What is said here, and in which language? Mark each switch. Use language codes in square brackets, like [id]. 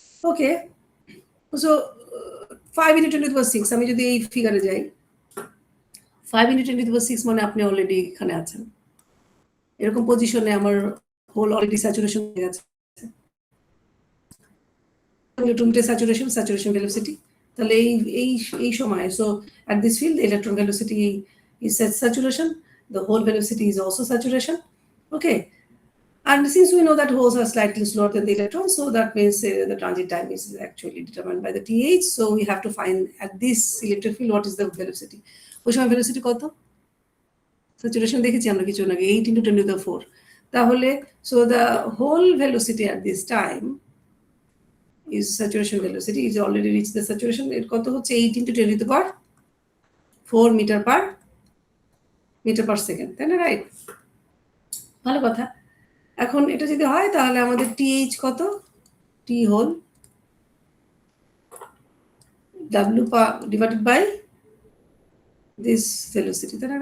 [bn] Okay, so 5 into 10 to the power 6, আমি যদি এই ফিগারে যাই, 5 into 10 to the power 6 মানে আপনি অলরেডি এখানে আছেন। এরকম পজিশনে আমার হোল অলরেডি স্যাচুরেশন হয়ে গেছে। ইলেকট্রনের স্যাচুরেশন ভেলোসিটি, তাহলে এই সময়, so [en] at this field the electron velocity is saturation, the hole velocity is also saturation. Okay, and since we know that holes are slightly slower than the electrons, so that means the transit time is actually determined by the TH. So we have to find at this electric field what is the velocity. [bn] ওই সময় velocity কত? Saturation দেখেছি আমরা কিছু আগে, 8 into 10 to the 4। তাহলে [en] so the whole velocity at this time is saturation velocity is already reached the saturation. [bn] এর কত হচ্ছে? 8 into 10 to the power 4 metre per second, তাই না? রাইট, ভালো কথা। এখন এটা যদি হয় তাহলে আমাদের টিএইচ কত? টি whole W divided by this velocity, তাই না?